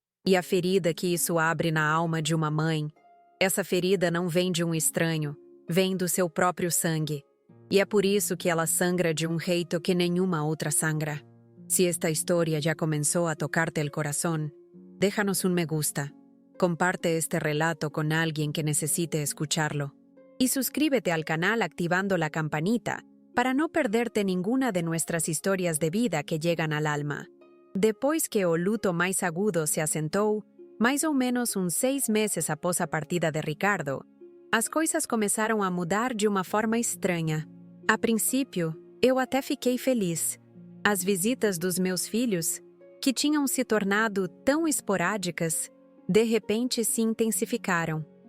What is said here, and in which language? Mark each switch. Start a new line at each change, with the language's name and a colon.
Portuguese: E a ferida que isso abre na alma de uma mãe, essa ferida não vem de um estranho, vem do seu próprio sangue. E é por isso que ela sangra de um jeito que nenhuma outra sangra. Se esta história já começou a tocar-te
Spanish: el corazón,
Portuguese: déjanos un me gusta.
Spanish: Comparte este relato con alguien que necesite escucharlo. Y suscríbete al canal activando la campanita para no perderte ninguna de nuestras historias de vida que llegan al alma.
Portuguese: Depois que o luto mais agudo se assentou, mais ou menos uns 6 meses após a partida de Ricardo, as coisas começaram a mudar de uma forma estranha. A princípio, eu até fiquei feliz. As visitas dos meus filhos, que tinham se tornado tão esporádicas, de repente se intensificaram.